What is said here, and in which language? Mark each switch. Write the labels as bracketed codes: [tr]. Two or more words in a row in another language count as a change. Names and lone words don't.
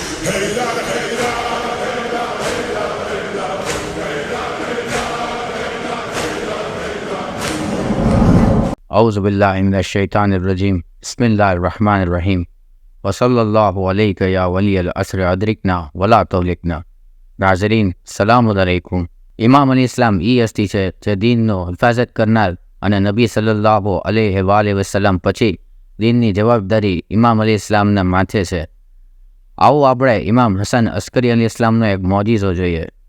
[ar] أعوذ بالله من الشيطان الرجيم بسم الله الرحمن الرحيم وصلى الله عليك يا ولي الأسر أدركنا ولا تهلكنا. [gu] નાઝરીન, [ar] سلام عليكم. [gu] ઇમામ અલી ઇસ્લામ હસ્તી છે જે દીનનો હિફાજત કરનાર અને નબી [ar] صلى الله عليه وسلم [gu] પછી દીનની જવાબદારી ઇમામ અલી ઇસ્લામના માથે છે. આવો આપણે ઇમામ હસન અસ્કરી અલી ઇસ્લામનો એક મોજીઝો જોઈએ.